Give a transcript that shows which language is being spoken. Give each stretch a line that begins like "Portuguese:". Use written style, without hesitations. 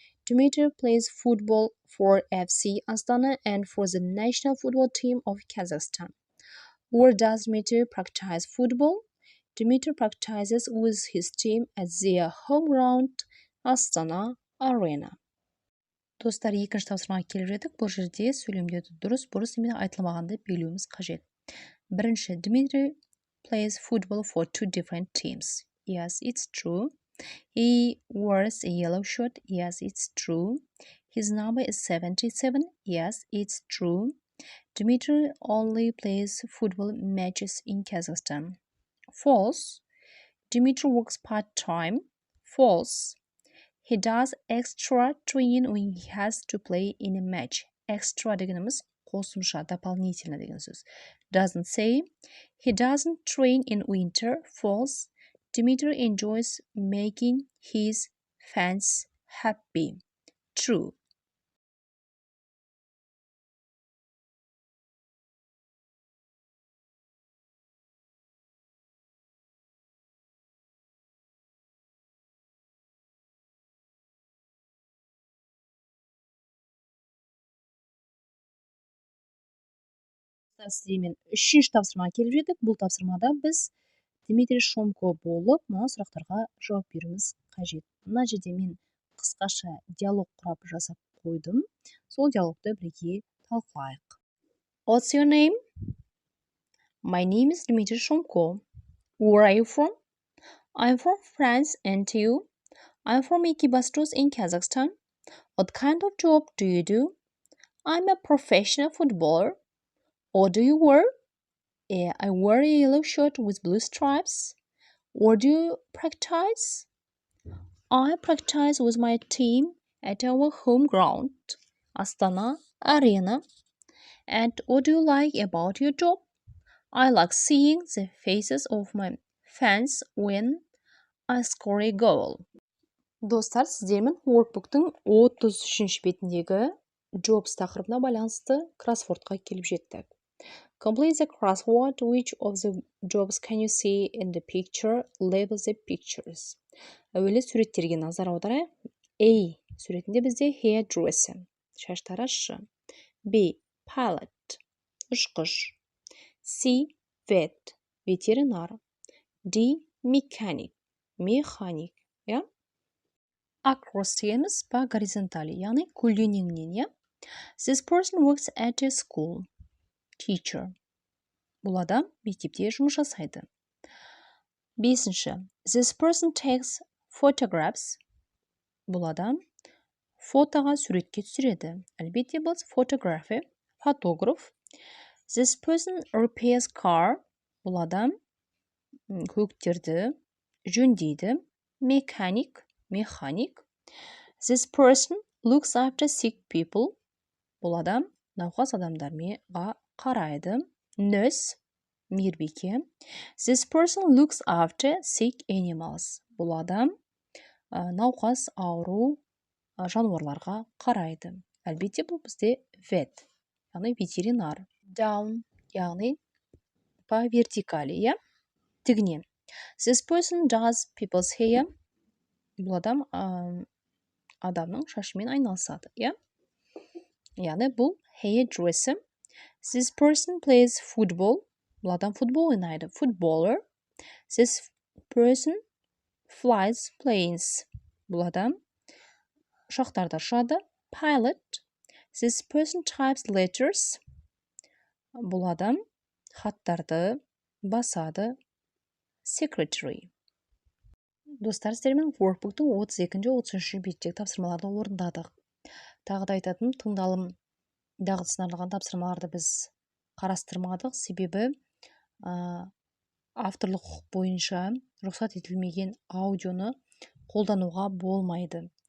English: Dmitry plays football for FC Astana and for the national football team of Kazakhstan. Where does Dmitry practice football? Dmitry practices with his team at their home ground Astana Arena.
Kazakh: Достар, екінші тапсырмаға келіп едік. Бұл жерде сөйлемдерді дұрыс, бұрыс емес айтылмағанды белгілеуіміз қажет.
English: Бірінші, Dmitry plays football for two different teams. Yes, it's true. He wears a yellow shirt. Yes, it's true. His number is 77. Yes, it's true. Dmitry only plays football matches in Kazakhstan. False. Dmitry works part-time. False. He does extra training when he has to play in a match.
Kazakh: Extra дегеніміз қосымша, дополнительно деген сөз.
English: Doesn't say. He doesn't train in winter. False. Dmitry enjoys making his fans happy. True.
Kazakh: Сіздермен үшінші тапсырмаға келіп жеттік. Бұл тапсырмада біз Дмитрий Шомко болып, мына сұрақтарға жауап беруіміз қажет. Мына жерде мен қысқаша диалог құрап жасап қойдым. Сол диалогты бірге талқылайық.
English: What's your name? My name is Dmitry Шомко. Where are you from? I'm from France, and you? I'm from Ekibastuz in Kazakhstan. What kind of job do you do? I'm a professional footballer. What do you wear? I wear a yellow shirt with blue stripes. Where do you practice? I practice with my team at our home ground, Astana Arena. And what do you like about your job? I like seeing the faces of my fans when I score a goal.
Kazakh: Достар, сіздермен Workbook'тың 33-ші бетіндегі Jobs тақырыбына байланысты кроссвордқа келіп жеттік.
English: Complete the crossword. Which of the jobs can you see in the picture? Label the pictures.
Kazakh: Әуелі суреттерге назар аударайық. A суретінде бізде hairdresser, шаш таразшы. B pilot, ұшқыш. C vet, ветеринар. D mechanic, механик. Across дегеніміз
Russian: по горизонтали,
Kazakh: яғни көлденеңінен.
English: This person works at a school. Teacher.
Kazakh: Бұл адам мектепте жұмыс жасайды. 5-ші.
English: This person takes photographs.
Kazakh: Бұл адам фотоға суретке түсіреді. Әлбетте бұл photography, фотограф.
English: This person repairs car.
Kazakh: Бұл адам көліктерді жөндейді.
English: Mechanic, механик. This person looks after sick people.
Kazakh: Бұл адам науқас адамдарға қарайды. Nurse, мейірбике.
English: This person looks after sick animals.
Kazakh: Бұл адам науқас ауру жануарларға қарайды. Әлбетте бұл бізде vet, яғни ветеринар. Down, яғни
Russian: по вертикали,
Kazakh: тігінен.
English: This person does people's hair.
Kazakh: Бұл адам адамның шашымен айналысады, яғни бұл hairdresser.
English: This person plays football.
Kazakh: Бұл адам футбол ойнайды.
English: Footballer. This person flies planes.
Kazakh: Бұл адам ұшақтарда ұшады.
English: Pilot. This person types letters.
Kazakh: Бұл адам хаттарды басады.
English: Secretary.
Kazakh: Достар, сіздермен Workbook'тың 32-33 беттегі тапсырмаларды орындадық. Тағы да айтатын, тыңдалым дағдысына арналған тапсырмаларды біз қарастырмадық, себебі авторлық құқық бойынша рұқсат етілмеген аудионы қолдануға болмайды.